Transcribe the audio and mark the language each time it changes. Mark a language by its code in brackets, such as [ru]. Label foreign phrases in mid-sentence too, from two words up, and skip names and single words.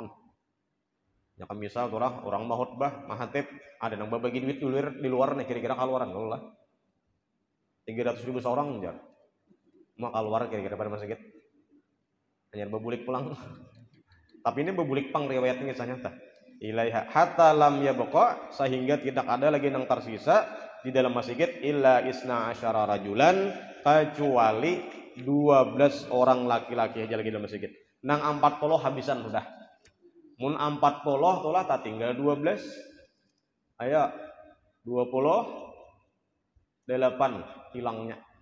[bjn] Ya kan misal orang mau khutbah, mahatib, ada nang berbagi duit di luar nih, kira-kira keluaran kalau lah. 300.000 seorang jar. Mau keluar kira-kira pada masjid. Hanya bebulik pulang. Tapi ini bebulik pang riwayatnya kisahnya tak. [ar] إليها حتى لم يبق, [id] sehingga tidak ada lagi yang tersisa di dalam masjid [ar] إلا اثني عشر رجلا, [id] kecuali 12 orang laki-laki aja lagi dalam masjid. [bjn] Nang 40 habisan sudah. Mun 40 tulah tak tinggal 12. Ayo 28 hilangnya.